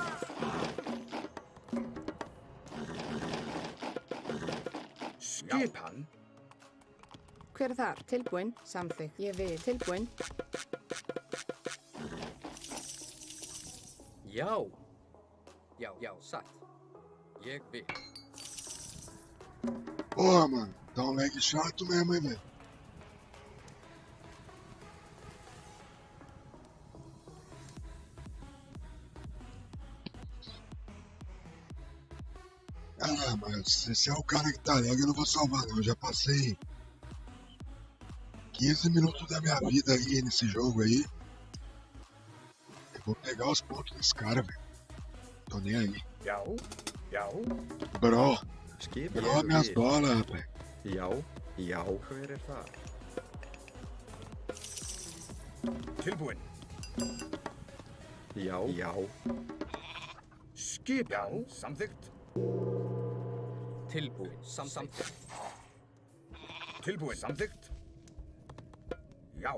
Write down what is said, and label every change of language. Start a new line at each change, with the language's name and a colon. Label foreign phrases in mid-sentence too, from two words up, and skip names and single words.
Icelandic: Skipan. Hver er þar? Tilbúin. Samþykkt. Ég vil. Tilbúin. Já. Já, já, satt. Ég vil.
Portuguese: Porra, mano, dá um lag chato mesmo, hein, velho. Ah, mas esse é o cara que tá lag, eu não vou salvar não, eu já passei 15 minutos da minha vida aí nesse jogo aí. Eu vou pegar os pontos desse cara, velho. Tô nem aí.
Icelandic: Já, já.
Portuguese: Bro,
Icelandic: Skipan.
Portuguese: bro, minhas bolas, rapaz.
Icelandic: Já. Já. Hver er þar? Tilbúin. Já. Já. Skipan. Samþykkt. Tilbúin, samþykkt. Tilbúin. Samþykkt. Já.